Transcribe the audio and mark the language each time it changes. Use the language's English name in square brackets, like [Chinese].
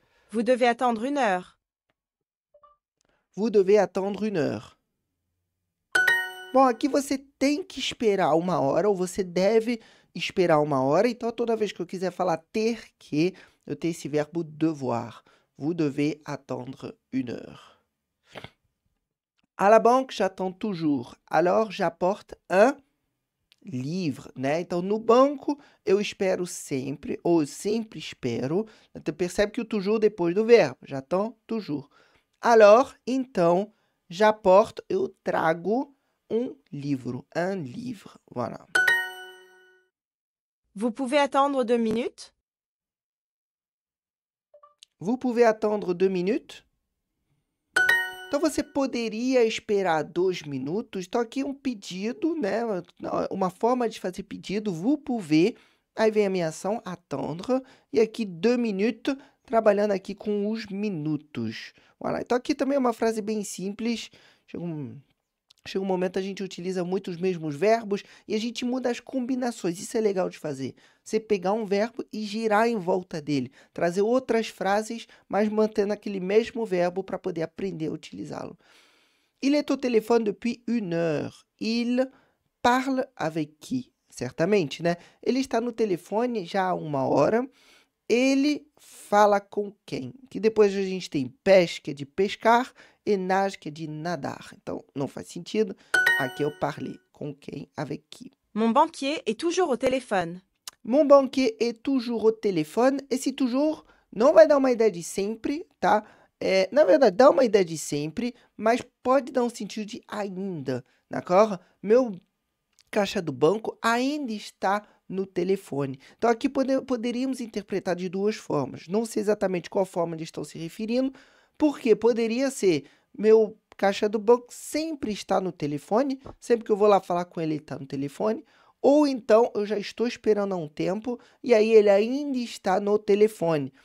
[French] Vous devez attendre 1 heure. Vous devez attendre 1 heure. [Portuguese] Bom, aqui você tem que esperar 1 hora, ou você deve esperar 1 hora. Então, toda vez que eu quiser falar ter que, eu tenho esse verbo devoir. [French] Vous devez attendre 1 heure. À la banque, j'attends toujours. Alors, j'apporte un livre, né? [Portuguese] Então, no banco, eu espero sempre, ou eu sempre espero. Então, percebe que o toujours depois do verbo. [French] J'attends toujours. Alors, [Portuguese] então, [French] j'apporte, [Portuguese] eu trago livro. [French] Un livre. Voilà. Vous pouvez attendre 2 minutes? Vous pouvez attendre 2 minutes? [Portuguese] Então, você poderia esperar 2 minutos. Então, aqui um pedido, né? Uma forma de fazer pedido. [French] Vous pouvez. [Portuguese] Aí vem a minha ação, attendre. E aqui 2 minutes, trabalhando aqui com os minutos. Voilà. Então, aqui também é uma frase bem simples. Chega um momento a gente utiliza muito os mesmos verbos e a gente muda as combinações. Isso é legal de fazer. Você pegar um verbo e girar em volta dele. Trazer outras frases, mas mantendo aquele mesmo verbo para poder aprender a utilizá-lo. [French] Il est au téléphone depuis 1 heure. Il parle avec qui? [Portuguese] Certamente, né? Ele está no telefone já há 1 hora. Ele fala com quem? Que depois a gente tem pêche, que é de pescar, e nage, que é de nadar. Então, não faz sentido. Aqui eu parler. Com quem? [French] Avec qui? Mon banquier est toujours au téléphone. Mon banquier est toujours au téléphone. [Portuguese] Esse toujours não vai dar uma ideia de sempre, tá? Na verdade, dá uma ideia de sempre, mas pode dar um sentido de ainda, d'accord? Meu caixa do banco ainda está no telefone. Então, aqui poderíamos interpretar de duas formas. Não sei exatamente qual forma eles estão se referindo, porque poderia ser, meu caixa do banco sempre está no telefone, sempre que eu vou lá falar com ele, ele está no telefone, ou então eu já estou esperando há um tempo e aí ele ainda está no telefone.